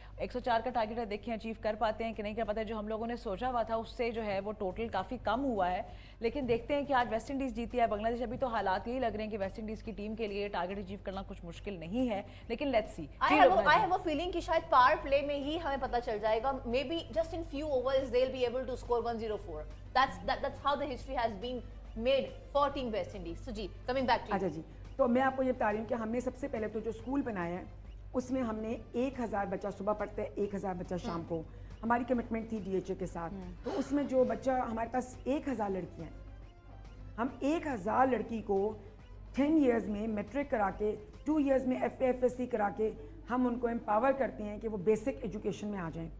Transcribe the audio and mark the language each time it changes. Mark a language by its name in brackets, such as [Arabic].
[Urdu] 104 کا ٹارگٹ ہے, دیکھیں اچیو کر پاتے ہیں کہ نہیں کر پاتے. جو ہم لوگوں نے سوچا ہوا تھا اس سے جو ہے وہ ٹوٹل کافی کم ہوا ہے, لیکن دیکھتے ہیں کہ آج ویسٹ انڈیز جیتی ہے. بنگلہ دیش ابھی تو حالات یہی لگ رہے ہیں کہ ویسٹ انڈیز کی ٹیم کے لیے ٹارگٹ اچیو کرنا کچھ مشکل نہیں ہے, لیکن [English] Let's see. I have a feeling [Urdu] کہ شاید پاور پلے میں ہی ہمیں پتہ چل جائے گا. [English] Maybe just in few overs they'll be able to score 104. That's how the history has been made for team West Indies. So جی coming back to you. [Urdu] اچھا جی, تو میں آپ کو یہ بتا رہی ہوں کہ ہم نے سب سے پہلے تو جو اسکول بنایا ہے اس میں ہم نے 1000 بچہ صبح پڑھتے ہیں, 1000 بچہ شام کو. ہماری کمٹمنٹ تھی ڈی ایچ اے کے ساتھ. تو اس میں جو بچہ, ہمارے پاس 1000 لڑکیاں ہیں, ہم 1000 لڑکی کو 10 ایئرز میں میٹرک کرا کے 2 ایئرز میں FA/FSC کرا کے ہم ان کو امپاور کرتے ہیں کہ وہ بیسک ایجوکیشن میں آ جائیں.